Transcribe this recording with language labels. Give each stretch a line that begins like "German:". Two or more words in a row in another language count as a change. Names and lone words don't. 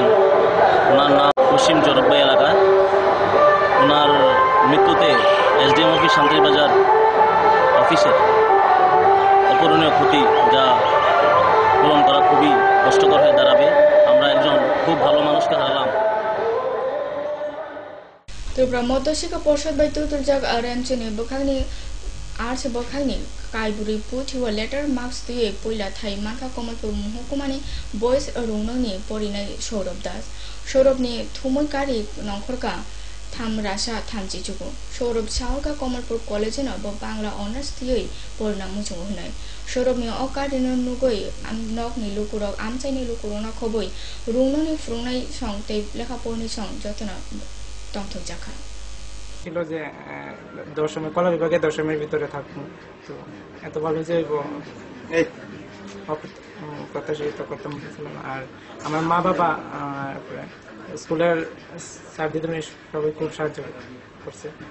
Bangla: ওনার নাম পশ্চিম চরকবাই এলাকা। ওনার মৃত্যুতে এসডিএম অফিস শান্তিবাজার অফিসের অপূরণীয় ক্ষতি যা পূরণ করা খুবই কষ্টকর হয়ে দাঁড়াবে। আমরা একজন খুব ভালো মানুষকে হারালাম।
Kok Borok: त्रिपुरा मध्यशिक्षा परिषद bai तुतुरजाक रेमचेनि बखागनि आर्ट्स बखागनि काइबुरि पुथिवा
English: letter marks
Kok Borok: दुए पहिला थाइ मानखा कमलपुर महकुमानि बयस रुंनंनि परिनाय सौरभ दास सौरभनि थुमैकारि नंखरका थाम रासा थामजिचुगु सौरभ साहरका कमलपुर कलेजन ब बांला अनार्स दुए परिणाम मुजुंग होनाय सौरभनि अकारिनो नुगै नकनि लुकुरक आमचाइनि लुकुरना खबै रुंनंनि फ्रुंनाय सं तै लेखा पढ़नि सं जतना তংথক জাখা
Bangla: ছিল যে দশমের কলা বিভাগে দশমের ভিতরে থাকবো, তো এত ভালো যে প্রত্যাশিত করতে পারছিলাম। আর আমার মা বাবা স্কুলের স্যার দিদিমণি সবাই খুব সাহায্য করছে।